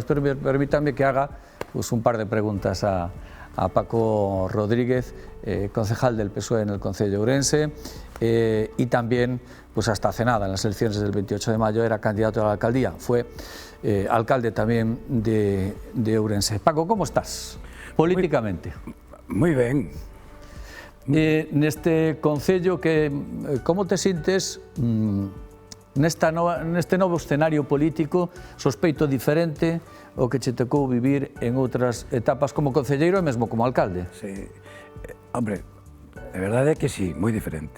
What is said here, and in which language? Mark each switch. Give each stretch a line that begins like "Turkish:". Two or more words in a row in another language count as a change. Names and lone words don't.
Spanish: Pero permítanme que haga pues, un par de preguntas a Paco Rodríguez, concejal del PSOE en el Concello de Ourense, y también, pues hasta hace nada, en las elecciones del 28 de mayo, era candidato a la alcaldía, fue alcalde también de Ourense. Paco, ¿cómo estás políticamente?
Galician: Muy ben. Neste Concello, como te sintes neste novo escenario político, sospeito diferente o que che tocou vivir en outras etapas como concelleiro e mesmo como alcalde? Sí. Hombre, a verdade é que sí, moi diferente.